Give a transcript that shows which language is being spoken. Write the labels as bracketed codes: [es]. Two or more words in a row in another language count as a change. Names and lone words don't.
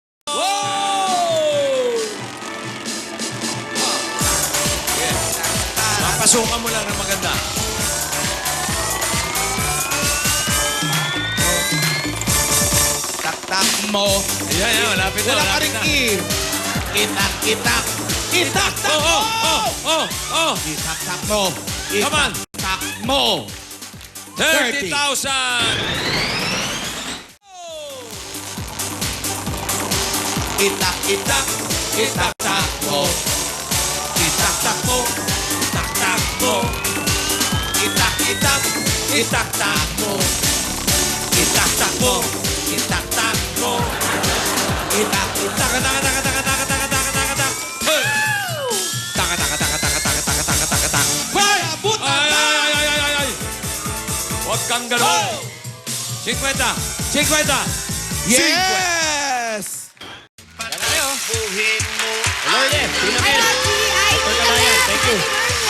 [en] Wow! Okay. [tl] Mapasukan mo lang ng maganda. Tak-tak mo. Ayan, malapit na. Wala ka rin key. Itak-itak. Itak-tak mo! Oh! Itak-tak mo. [en] Come on. [tl] Itak-tak mo. 30,000! Itak-itak. Itak-tak mo. Itak-tak mo. Itak-tak mo. Itak-itak. Itak-tak mo. Itak-tak mo. Itak-tak mo. Itak-itak. Tak! Hey! Tak! Hoy! Abot na! Ay! Huwag kang gano'n. 50! Yes! Buhin mo. Hello, Eden. Pinamil. Ay, Ito ka na yan. [en] Thank you.